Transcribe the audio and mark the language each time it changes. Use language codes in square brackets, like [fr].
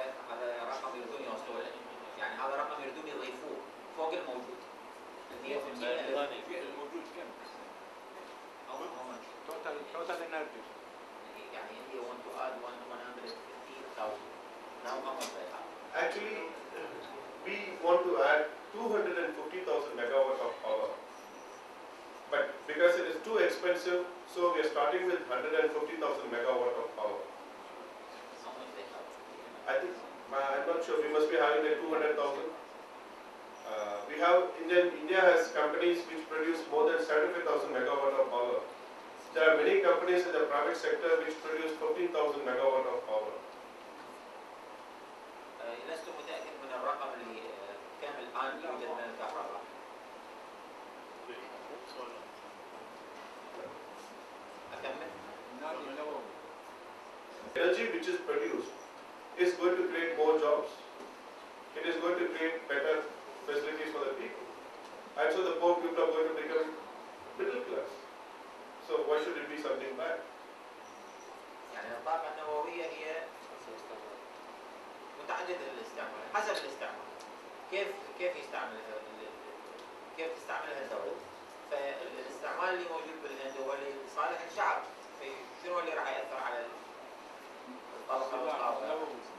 [ar] هذا رقم يريدون يوصلوا له، يعني هذا رقم يريدون يضيفوه فوق الموجود. 150,000 الموجود كم؟ [en] total energy. يعني he want to add 150,000. Now how much they have? Actually, we want to add 250,000 megawatt of power. But because it is too expensive, so we are starting with 150,000 megawatt of power. How much they have? I think, I'm not not sure, we must be having like 200,000. We have, India has companies which produce more than 75,000 megawatt of power. There are many companies in the private sector which produce 15,000 megawatt of power. [ar] لست متأكد من الرقم اللي كم الآن يوجد من الكهرباء. أكمل. [en] Energy which is produced is going to create more jobs. It is going to create better facilities for the people. And so the poor people are going to become middle class. So why should it be something bad? [ar] يعني الطاقة النووية هي متعددة الاستعمال حسب الاستعمال. كيف يستعملها كيف تستعملها الدولة؟ فالاستعمال اللي موجود بالهند هو لصالح الشعب. شنو اللي راح يأثر على الطبقة المستضعفة؟